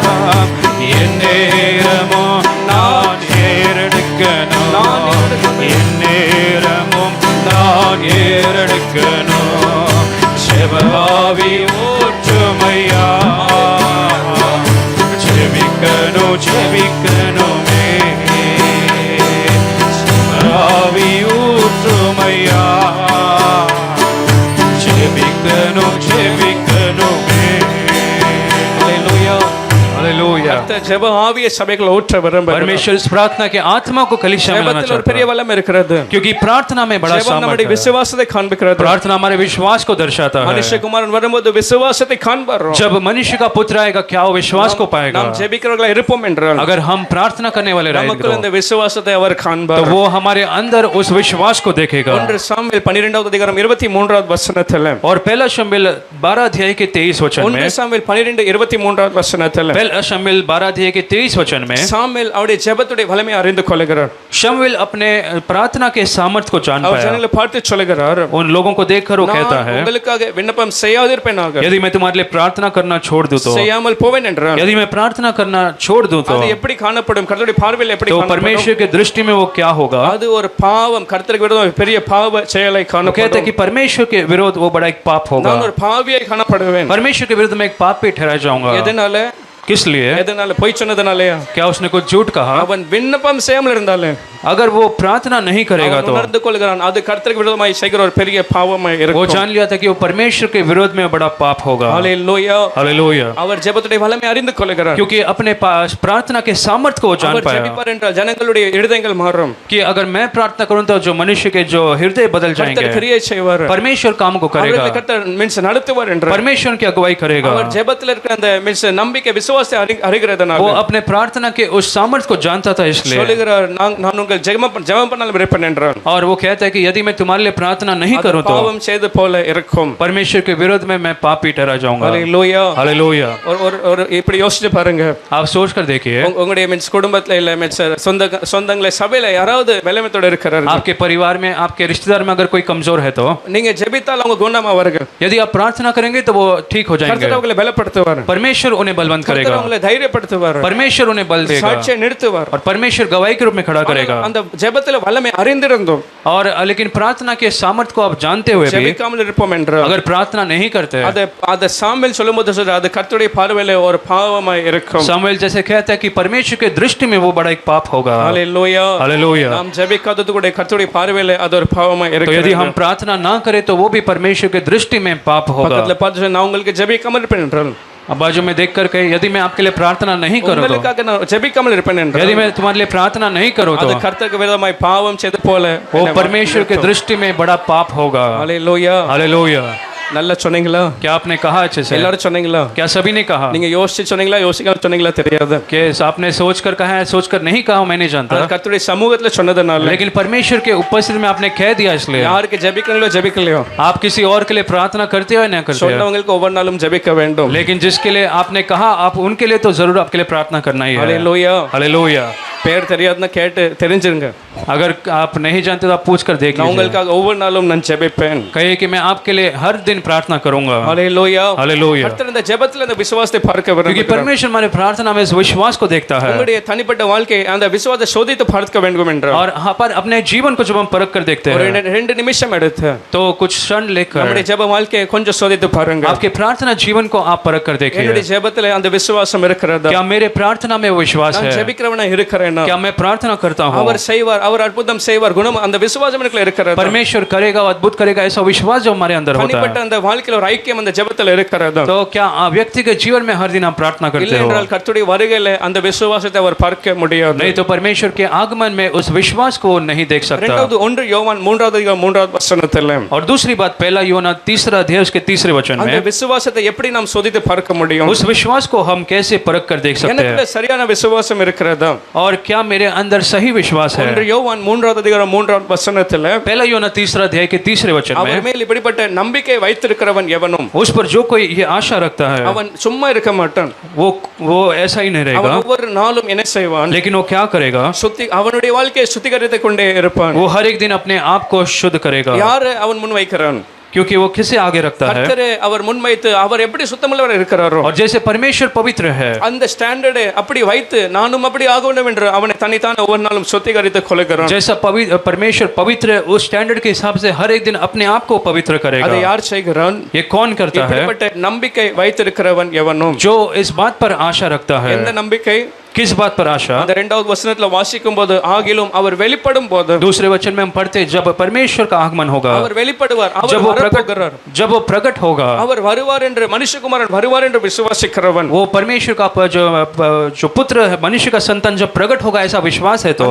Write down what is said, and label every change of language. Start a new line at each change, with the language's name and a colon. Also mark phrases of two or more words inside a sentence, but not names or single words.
Tamil: எந்நேரமும் நான் ஏறெடுக்கணும், எந்நேரமும் நான் ஏறெடுக்கணும், ஜெபாவி ஊற்றுமையா, ஜெபிக்கணும் ஜெபிக்கணுமே, ஜெபாவி ஊற்றுமையா, ஜெபிக்கணும் ஜெபிக்கணுமே. ஹalleluya.
Hindi: हालेलुया.
Tamil: கர்த்தர் ஜெப ஆவியை சபைக்குள்ள ஊற்ற விரும்புகிறார்.
Hindi: परमेश्वर इस प्रार्थना के आत्मा को कलीसिया में लाना
Tamil: ஜெபத்தில் ஒரு
Hindi: चाहता
Tamil: பெரிய
Hindi: है.
Tamil: வல்லமை இருக்கிறது.
Hindi: क्योंकि प्रार्थना में बड़ा
Tamil: ஜெபம்
Hindi: सामर्थ्य
Tamil: நம்முடைய
Hindi: है.
Tamil: விசுவாசத்தை காண்பிக்கிறது.
Hindi: प्रार्थना हमारे विश्वास को दर्शाता है.
Tamil: மனுஷகுமாரன் வரும்போது விசுவாசத்தை காண்பார்.
Hindi: जब मनुष्य का पुत्र आएगा क्या वो विश्वास को पाएगा?
Tamil: நாம் ஜெபிக்கிறவர்களா இருப்போம் என்றால்
Hindi: अगर हम प्रार्थना करने वाले रहेंगे
Tamil: நமக்குள்ள இந்த விசுவாசத்தை அவர்
Hindi: तो
Tamil: காண்பார்.
Hindi: वो हमारे अंदर उस विश्वास को देखेगा.
Tamil: 1 சாமுவேல் 12வது அதிகாரம் 23வது வசனத்தில்,
Hindi: और पहला शमूएल 12 अध्याय के 23 वचन 1 में,
Tamil: சாமுவேல் 12:23வது வசனத்தில்
Hindi: पहला शमूएल 12 अध्याय के 23 वचन में
Tamil: சாமுவேல் அவருடைய ஜெபத்துடைய வல்லமையை அறிந்து கொள்கிறார்.
Hindi: शमूएल अपने प्रार्थना के सामर्थ्य को जान
Tamil: அவர்
Hindi: पाया.
Tamil: ஜனங்களை பார்த்து சொல்கிறார்,
Hindi: उन लोगों को देखकर वो कहता
Tamil: நான்
Hindi: है,
Tamil: உங்களுக்காக விண்ணப்பம் செய்யாதிருப்பேனாக,
Hindi: यदि मैं तुम्हारे लिए प्रार्थना करना छोड़ दूं तो,
Tamil: செய்யாமல் போவேன் என்றார்.
Hindi: यदि मैं प्रार्थना करना छोड़ दूं तो
Tamil: அது எப்படி காணப்படும்? கர்த்தருடைய பார்வையில் எப்படி
Hindi: तो
Tamil: காணப்படும்?
Hindi: परमेश्वर की दृष्टि में वो क्या होगा?
Tamil: அது ஒரு பாவம், கர்த்தருக்கு விரோதம் பெரிய பாவ செயலை
Hindi: वो कहते हैं
Tamil: காணப்படும்.
Hindi: कि परमेश्वर के विरोध वो बड़ा एक पाप होगा.
Tamil: நான் ஒரு பாவியை காணப்படுவேன்.
Hindi: परमेश्वर के विरुद्ध में एक पाप पे ठहरा जाऊंगा.
Tamil: எதனால?
Hindi: किस लिए?
Tamil: எதனால? பொய் சொன்னதனாலயா?
Hindi: क्या उसने कुछ झूठ कहा?
Tamil: அவன் விண்ணப்பம் செய்யாமல் இருந்தாலே
Hindi: अगर वो प्रार्थना नहीं करेगा
Tamil: அவன்
Hindi: तो
Tamil: உணர்ந்து கொள்கிறான் அது கர்த்தருக்கு விரோதமாய் செய்கிற ஒரு பெரிய பாவமாய்
Hindi: वो
Tamil: இருக்கும்.
Hindi: जान लिया था कि वो परमेश्वर के विरोध में बड़ा पाप होगा।
Tamil: ஹalleluya.
Hindi: हालेलुया।
Tamil: அவர் ஜெபத்துடைய வல்லமை அறிந்து கொள்கிறார்.
Hindi: क्योंकि अपने पास प्रार्थना के सामर्थ्य को वो जान
Tamil: அவர்
Hindi: पाया
Tamil: ஜெபிப்பார் என்றால் ஜனங்களுடைய இருதயங்கள் மாறும்.
Hindi: कि अगर मैं प्रार्थना करूं तो जो मनुष्य के जो हृदय बदल
Tamil: கர்த்தர்
Hindi: जाएंगे,
Tamil: கிரியை செய்வார்.
Hindi: परमेश्वर काम को करेगा,
Tamil: அவர்களை கர்த்தர் மீன்ஸ் நடத்துவார் என்றார்.
Hindi: परमेश्वर की अगुवाई करेगा।
Tamil: அவர் ஜெபத்தில் இருக்கிற அந்த மீன்ஸ் நம்பிக்கை விசுவாசத்தை அறிகிறதனால
Hindi: वो अपने प्रार्थना के उस सामर्थ्य को जानता था, इसलिए
Tamil: சொல்லுகிறார் நான் உங்கள் ஜெபம் பண்ணாலும் இருப்பேன் என்றார்.
Hindi: और वो कहता है कि यदि मैं तुम्हारे लिए प्रार्थना नहीं
Tamil: அது
Hindi: करूं तो
Tamil: பாவம் செய்து போல இருக்கும்.
Hindi: परमेश्वर के विरोध में मैं पापी ठहरा जाऊंगा।
Tamil: ஹalleluya.
Hindi: हालेलुया।
Tamil: ஒரு இப்படி யோசிச்சு பாருங்க.
Hindi: आप सोच कर देखिए,
Tamil: உங்களுடைய மீன்ஸ் குடும்பத்துல இல்ல மீன்ஸ் சொந்தங்கள சபையில யாராவது பலவீனத்தோட இருக்கிறார்,
Hindi: आपके परिवार में, आपके रिश्तेदार में अगर कोई कमजोर है तो
Tamil: நீங்க ஜெபித்தால் அவங்க குணமாவார்கள்.
Hindi: यदि आप प्रार्थना करेंगे तो वो ठीक हो जाएंगे।
Tamil: கர்த்தர் அவங்களை பலப்படுத்துவார்.
Hindi: परमेश्वर उन्हें बलवंत
Tamil: கர்த்தர்
Hindi: करेगा,
Tamil: அவங்களை தைரியப்படுத்துவார்.
Hindi: परमेश्वर उन्हें बल देगा
Tamil: சாட்சியை நிறுத்துவார்.
Hindi: और परमेश्वर गवाही के रूप में खड़ा करेगा।
Tamil: அந்த ஜெபத்துல வல்லமை அறிந்திருந்தோம்
Hindi: और लेकिन प्रार्थना के सामर्थ्य को आप जानते हुए भी
Tamil: ஜெபிக்காமல் இருப்போம் என்றால்
Hindi: अगर प्रार्थना नहीं करते,
Tamil: அத சாமுவேல் சொல்லும்போது சொல்றார் அது கர்த்தருடைய பார்வையில ஒரு பாவமாய் இருக்கும்.
Hindi: सामुएल जैसे कहता है कि परमेश्वर के दृष्टि में वो बड़ा एक पाप होगा।
Tamil: ஹalleluya.
Hindi: हालेलुया।
Tamil: நாம் ஜெபிக்காதது கூட கர்த்தருடைய பார்வையில அது ஒரு பாவமாய்
Hindi: तो
Tamil: இருக்கும்.
Hindi: यदि हम प्रार्थना ना करें तो वो भी परमेश्वर के दृष्टि में पाप होगा।
Tamil: பக்கத்துல பார்த்து நான் உங்களுக்கு ஜெபிக்காமல் இருப்பேன் என்றால்
Hindi: अब बाजू में देख कर कहे, यदि मैं आपके लिए प्रार्थना नहीं करूं तो,
Tamil: உங்களுக்காக நான் ஜெபிக்காமல் இருப்பேன் என்றால்
Hindi: यदि मैं तुम्हारे लिए प्रार्थना नहीं करूं तो
Tamil: அது கர்த்தருக்கு விரோதமாய் பாவம் செய்து போல
Hindi: वो परमेश्वर के दृष्टि में बड़ा पाप होगा।
Tamil: ஹalleluya.
Hindi: हालेलुया।
Tamil: நல்லா சொன்னீங்களா?
Hindi: क्या आपने कहा अच्छे से?
Tamil: எல்லாரும் சொன்னீங்களா?
Hindi: क्या सभी ने कहा?
Tamil: நீங்க யோசிச்சு சொன்னீங்களா யோசிக்காம சொன்னீங்களா தெரியாது.
Hindi: कि आपने सोच कर कहा है, सोच कर नहीं कहा, मैं नहीं जानता,
Tamil: கர்த்தருடைய சமூகத்துல சொன்னதனால
Hindi: लेकिन परमेश्वर के उपस्थिति में आपने कह दिया, इसलिए
Tamil: யாருக்கு ஜெபிக்கங்களோ ஜெபிக்கலையோ
Hindi: आप किसी और के लिए प्रार्थना करते हो या नहीं करते हो,
Tamil: சொன்னவங்களுக்கு ஒவ்வொரு நாளும் ஜெபிக்க வேண்டும்.
Hindi: लेकिन जिसके लिए आपने कहा आप उनके लिए तो जरूर आपके लिए प्रार्थना करना ही है।
Tamil: ஹalleluya.
Hindi: हालेलुया।
Tamil: பேர் தெரியாதுன்னா கேட்டு தெரிஞ்சிருங்க.
Hindi: अगर आप नहीं जानते तो आप पूछ कर देख
Tamil: நான்
Hindi: लीजिए।
Tamil: உங்களுக்காக ஒவ்வொரு நாளும் நான் ஜெபிப்பேன்.
Hindi: कहिए कि मैं आपके लिए हर दिन प्रार्थना करूंगा।
Tamil: ஹalleluya.
Hindi: हालेलुया।
Tamil: கர்த்தர் இந்த ஜெபத்துல இந்த விசுவாசத்தை பார்க்க
Hindi: क्योंकि
Tamil: விரும்புகிறார்.
Hindi: परमेश्वर हमारे प्रार्थना में इस विश्वास को देखता है,
Tamil: உங்களுடைய தனிப்பட்ட வாழ்க்கை அந்த விசுவாசத்தை சோதித்து பார்க்க வேண்டும் என்றால்
Hindi: और यहाँ पर अपने जीवन को जब हम परख कर देखते
Tamil: ஒரு
Hindi: हैं
Tamil: 2 நிமிஷம் எடுத்து
Hindi: तो कुछ क्षण लेकर
Tamil: நம்முடைய ஜெப வாழ்க்கையை கொஞ்சம் சோதித்து பாருங்க.
Hindi: आपके प्रार्थना जीवन को आप परख कर देखिए।
Tamil: என்னுடைய ஜெபத்துல அந்த விசுவாசம் இருக்கிறதா?
Hindi: क्या मेरे प्रार्थना में वो विश्वास
Tamil: நான்
Hindi: है?
Tamil: ஜெபிக்கிறவனா இருக்கிறேனா?
Hindi: क्या मैं प्रार्थना करता हूँ?
Tamil: அவர் செய்வார், அவர் அற்புதம் செய்வார், குணம் அந்த விசுவாசம் எனக்குள்ள இருக்கிறதா?
Hindi: परमेश्वर करेगा, अद्भुत करेगा, ऐसा विश्वास जो हमारे अंदर होता
Tamil: தனிப்பட்ட
Hindi: है।
Tamil: அந்த வாழ்க்கையில ஒரு ஐக்கியம் அந்த ஜெபத்துல இருக்கிறதா?
Hindi: तो क्या व्यक्तिगत जीवन में हर दिन आप प्रार्थना
Tamil: இல்லை
Hindi: करते हो?
Tamil: என்றால் கர்த்தருடைய வருகையில அந்த விசுவாசத்தை அவர் பார்க்க முடியாது.
Hindi: नहीं तो परमेश्वर के आगमन में उस विश्वास को वो नहीं देख सकता।
Tamil: இரண்டாவது 1 யோவான் 3வது அதிகாரம் 3வது வசனத்துல
Hindi: और दूसरी बात, पहला यूहन्ना 3 अध्याय उसके 3 वचन
Tamil: அந்த
Hindi: में
Tamil: விசுவாசத்தை எப்படி நாம் சோதித்து பார்க்க முடியும்?
Hindi: उस विश्वास को हम कैसे परख कर देख सकते
Tamil: எனக்குள்ள
Hindi: हैं?
Tamil: சரியான விசுவாசம் இருக்கிறதா?
Hindi: और क्या मेरे अंदर सही विश्वास है?
Tamil: 1 யோவான் 3வது அதிகாரம் 3வது வசனத்துல
Hindi: पहला यूहन्ना 3 अध्याय के 3 वचन
Tamil: அவர்
Hindi: में
Tamil: மேல் இப்படிப்பட்ட நம்பிக்கை வைத்திருக்கிறவன் எவனும்
Hindi: उस पर जो कोई ये आशा रखता है
Tamil: அவன் சும்மா இருக்க மாட்டான்.
Hindi: वो ऐसा ही नहीं
Tamil: அவன்
Hindi: रहेगा,
Tamil: ஒவ்வொரு நாளும் என்ன செய்வான்?
Hindi: लेकिन वो क्या करेगा?
Tamil: அவனுடைய வாழ்க்கையை சுத்திகரித்துக் கொண்டே இருப்பான்.
Hindi: वो हर एक दिन अपने आप को शुद्ध करेगा।
Tamil: யாரு அவன் முன் வைக்கிறான்?
Hindi: क्योंकि वो किसे आगे रखता है?
Tamil: கர்த்தரே அவர் முன் வைத்து அவர் எப்படி சுத்தமுள்ளவர் இருக்கிறாரோ
Hindi: और जैसे परमेश्वर पवित्र है,
Tamil: அந்த ஸ்டாண்டர்டை அப்படி வைத்து நானும் அப்படி ஆக வேண்டும் என்று அவனை தன்னைத்தான் ஒவ்வொரு நாளும் சுத்திகரித்துக் கொள்கிறான்.
Hindi: जैसा परमेश्वर पवित्र है, उस स्टैंडर्ड के हिसाब से हर एक दिन अपने आप को पवित्र
Tamil: அதை
Hindi: करेगा।
Tamil: யார் செய்கிறான்?
Hindi: ये कौन करता है?
Tamil: இப்படிப்பட்ட நம்பிக்கை வைத்திருக்கிறவன் எவனும்.
Hindi: जो इस बात पर आशा रखता है।
Tamil: எந்த நம்பிக்கை?
Hindi: किस बात पर आशा?
Tamil: அந்த 2வது வசனத்துல வாசிக்கும் போது ஆகிலும் அவர் வெளிப்படும் போது
Hindi: दूसरे वचन में हम पढ़ते, जब परमेश्वर का आगमन होगा,
Tamil: அவர் வெளிப்படுவார்,
Hindi: जब
Tamil: அவர்
Hindi: वो
Tamil: வரப்போகிறார்,
Hindi: जब वो प्रकट होगा,
Tamil: அவர் வருவார் என்று மனுஷகுமாரன் வருவார் என்று விசுவாசிக்கிறவன்
Hindi: वो परमेश्वर का जो पुत्र है, मनुष्य का संतान जब प्रकट होगा ऐसा विश्वास है, तो